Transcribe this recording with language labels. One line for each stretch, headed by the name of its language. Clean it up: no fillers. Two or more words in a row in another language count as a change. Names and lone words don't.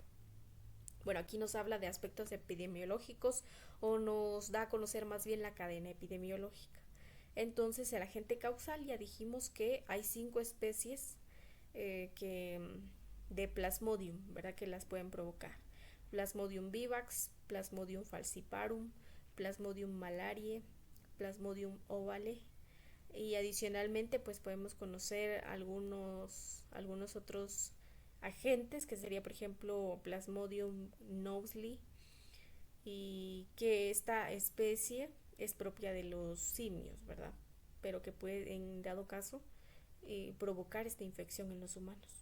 Spanish: Bueno, aquí nos habla de aspectos epidemiológicos o nos da a conocer más bien la cadena epidemiológica. Entonces, el agente causal ya dijimos que hay 5 especies de Plasmodium, ¿verdad? Que las pueden provocar. Plasmodium vivax, Plasmodium falciparum, Plasmodium malariae, Plasmodium ovale, y adicionalmente pues podemos conocer algunos otros agentes, que sería por ejemplo Plasmodium knowsley, y que esta especie es propia de los simios, ¿verdad? Pero que puede en dado caso provocar esta infección en los humanos.